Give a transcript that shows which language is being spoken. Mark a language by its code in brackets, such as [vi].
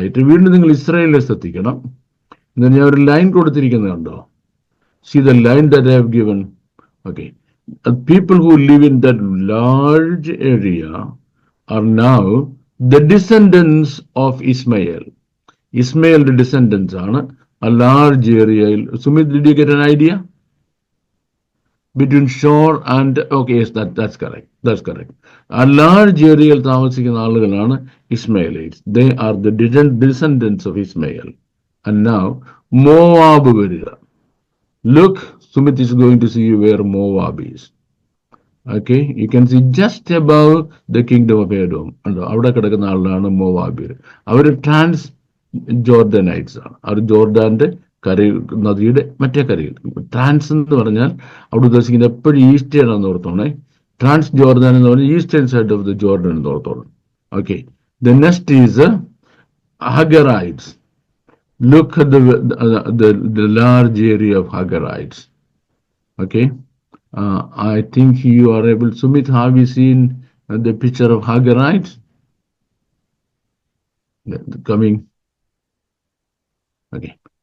[ml] വീണ്ടും നിങ്ങൾ ഇസ്രായേലിനെ ശ്രദ്ധിക്കണം. ഞാൻ ഒരു ലൈൻ കൊടുത്തിരിക്കുന്നത് കണ്ടോ? [en] See the line that I have given. Okay, people who live in that large area are now the descendants of Ismail. ഇസ്മയേലിന്റെ descendants ആണ് a large area. Sumit, did you get an idea? Between shore and, okay, yes, that's correct. A large area [ml] താമസിക്കുന്ന ആളുകളാണ് ഇസ്മയേലൈറ്റ്സ്. [en] They are the descendants of Ismail. And now Moab വരിക. Look, Sumit is going to see where Moab is. Okay, you can see just above the kingdom of Edom. [ml] അവിടെ കിടക്കുന്ന ആളാണ് Moab. അവർ trans ജോർഡനൈറ്റ്സ് ആണ്. അവർ ജോർദാന്റെ നദിയുടെ മറ്റേ കരയിൽ. ട്രാൻസ് എന്ന് പറഞ്ഞാൽ അവിടെ ഉദ്ദേശിക്കുന്നത് എപ്പോഴും ഈസ്റ്റേൺ എന്ന് ഓർത്തോണേ. ട്രാൻസ് ജോർദാൻ എന്ന് പറഞ്ഞാൽ [en] eastern side of the Jordan [ml] എന്ന് ഓർത്തോണം. [en] Okay, the next is Hagarites. Look at the large area of Hagarites. Okay, I think you are able. Sumit, have you seen the picture of Hagarites coming? Okay.